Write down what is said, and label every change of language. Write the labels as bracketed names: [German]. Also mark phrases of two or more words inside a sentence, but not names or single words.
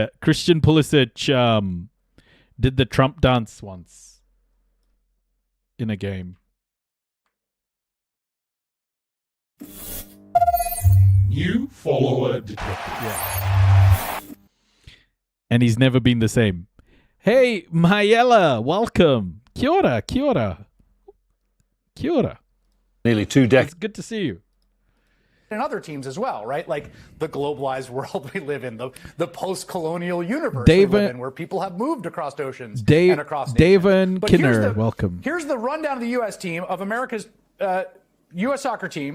[English] Christian Pulisic did the Trump dance once in a game. New follower detected. Yeah. And he's never been the same. Hey, Mayella, welcome. [Māori] Kia ora, kia ora. Kia ora. [English] Nearly 2 decades. It's good to see you. in other teams as well, right? Like the globalized world we live in, the post-colonial universe we live in, where people have moved across oceans and across nations. Daven Kinner, welcome. Here's the rundown of the U.S. team, of America's U.S. soccer team.